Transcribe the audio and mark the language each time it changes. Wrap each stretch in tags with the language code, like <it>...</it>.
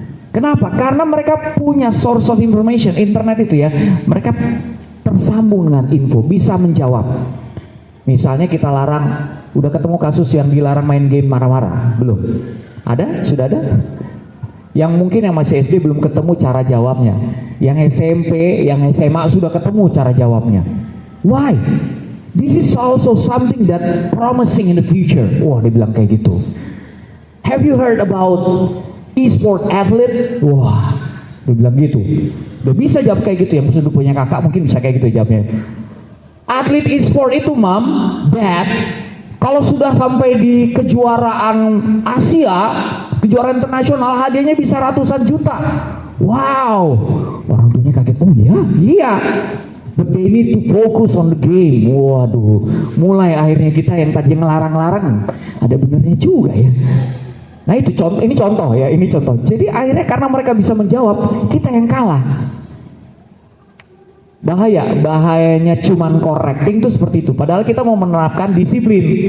<id>Kenapa? Karena mereka punya</id> <en>source of information,</en> <id>internet itu ya, mereka tersambung dengan info, bisa menjawab. Misalnya kita larang, udah ketemu kasus yang dilarang main game marah-marah, belum? Ada? Sudah ada? Yang mungkin yang masih SD belum ketemu cara jawabnya. Yang SMP, yang SMA sudah ketemu cara jawabnya.</id> <en>Why? This is also something that promising in the future.</en> <id>Wah, dia bilang kayak gitu.</id> <en>Have you heard about e-sport athlete?</en> <id>Wah, dia bilang gitu. Udah bisa jawab kayak gitu. Yang sudah punya kakak mungkin bisa kayak gitu jawabnya. Atlet e-sport itu, Mom, Dad, kalau sudah sampai di kejuaraan Asia, kejuaraan internasional, hadiahnya bisa ratusan juta. Wow, orang tuanya kaget. Oh iya.</id> <en>But they need to focus on the game.</en> <id>Waduh, mulai akhirnya kita yang tadi ngelarang-larang, ada benernya juga ya. Nah itu contoh, ini contoh ya, ini contoh. Jadi akhirnya karena mereka bisa menjawab, kita yang kalah. Bahayanya cuman</id> <en>correcting</en> <id>itu seperti itu. Padahal kita mau menerapkan disiplin.</id>